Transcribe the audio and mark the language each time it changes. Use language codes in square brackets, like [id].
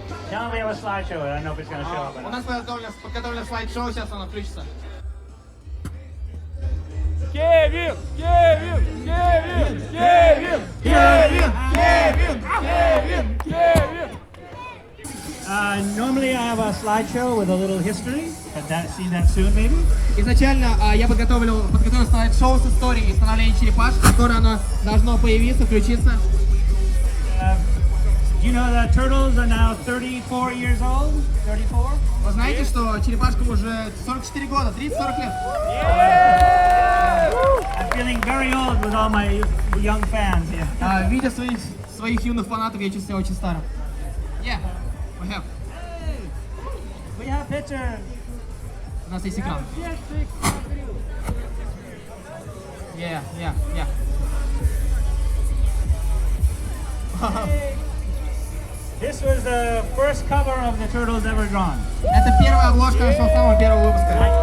[en] Tell me we have a slideshow. I don't know if it's going to show up. [ru] У нас подготовлено слайд-шоу, сейчас оно включится. Кевин! Кевин! Кевин! Кевин! Кевин! Кевин! Кевин! Кевин! [en] Normally I have a slideshow with a little history. See that soon, maybe? [ru] Изначально я подготовил слайд-шоу с историей становления черепашек, которое оно должно появиться, включиться. [en] You know the turtles are now 34 years old? 34? [ru] Вы знаете, что черепашкам уже 44 года, 30-40 лет? [en] I'm feeling very old with all my young fans here. [ru] Видя своих юных фанатов, я чувствую себя очень старым. [en] Yeah, we have. We have pictures. [ru] У нас есть экран. [en] Yeah. This was the first cover of the Turtles ever drawn. [ru] Это первая обложка нашего самого первого выпуска.